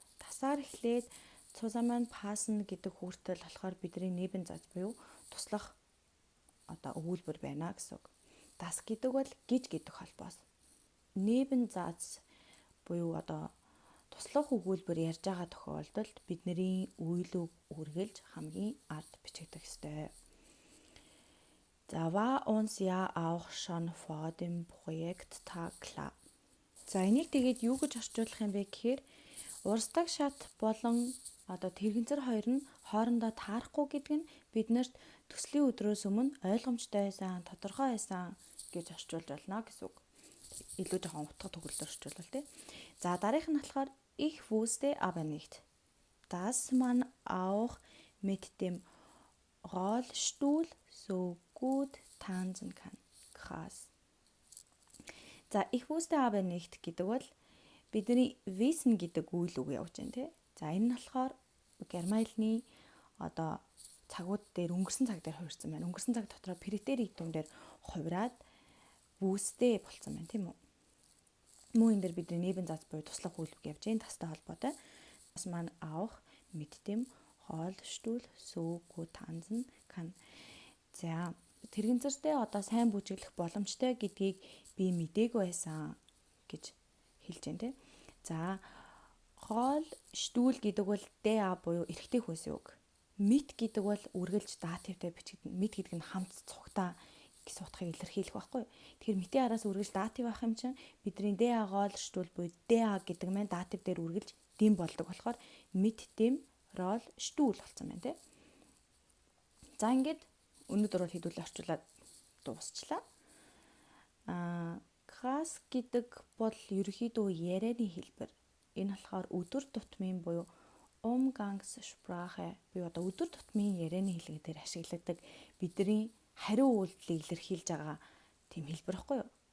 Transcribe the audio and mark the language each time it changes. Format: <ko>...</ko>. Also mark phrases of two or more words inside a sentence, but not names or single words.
<mn>Тасаар эхлээд zusammenpassen гэдэг хүртэл болохоор бидний небен заз буюу туслах одоо өгүүлбэр байна гэсэн үг. Das гэдэг бол гэж гэдэг холбоос. Небензац буюу одоо туслах өгүүлбэр ярьж байгаа тохиолдолд бидний үйл үг үргэлж хамгийн ард бичигдэх ёстой.</mn> <de>Da war uns ja auch schon vor dem Projekttag klar.</de> <mn>За энийг тэгээд юу гэж орчуулах юм бэ гэхээр урсдаг шат болон одоо тэрэгцэр хоёр нь хоорондоо таарахгүй гэдэг нь биднэрт төслийн өдрөөс өмнө ойлгомжтой байсан, тодорхой байсан гэж орчуулж болно гэсэн үг. Илүү жоохон утга төгөлдөр орчуулвал тий. За дараагийнх нь болохоор</mn> <de>ich wusste aber nicht, dass man auch mit dem Rollstuhl so gut tanzen kann.</de> <mn>Krass. За</mn> <de>ich wusste aber nicht</de> <mn>гэдэг бол бидний wissen гэдэг үйл үг явж байна тий. За энэ нь болохоор Германы одоо цагууд дээр өнгөрсөн цаг дээр хувирсан байна. Өнгөрсөн цаг дотроо претеритум дээр хувираад wusste болсон байна тийм үү. Мөн энэ дээр бидний Nebensatz буюу туслах үйл үг явж байна. Тастай холбоотой.</mn> <de>Dass man auch mit dem Rollstuhl so gut tanzen kann.</de> <mn>За тэрэгцэртэй одоо сайн бүжиглэх боломжтой гэдгийг би мдээгүй байсан гэж хэлж байна тийм. За Rollstuhl гэдэг бол DA буюу эрэгтэй хүйсийн үг. Mit гэдэг бол үргэлж дативтай бичигдэнэ. Mit гэдэг нь хамт цугтаа гэсэн утгыг илэрхийлэх байхгүй. Тэгэхээр митийн араас үргэлж датив авах юм чинь бидний DA Rollstuhl буюу DA гэдэг маань датив дээр үргэлж дэм болдог болохоор</mn> <de>mit dem Rollstuhl</de> <mn>болсон байна тийм. За ингээд өнөөдөр бол хэдүүлээ орчуулад дуусчлаа. Krass гэдэг бол ерөөхдөө ярианы хэлбэр. Энэ болохоор өдөр тутмын буюу Umgangssprache буюу одоо өдөр тутмын ярианы хэллэгээр ашигладаг бидний хариу үйлдэлийг илэрхийлж байгаа тийм хэлбэр байхгүй юу?</mn>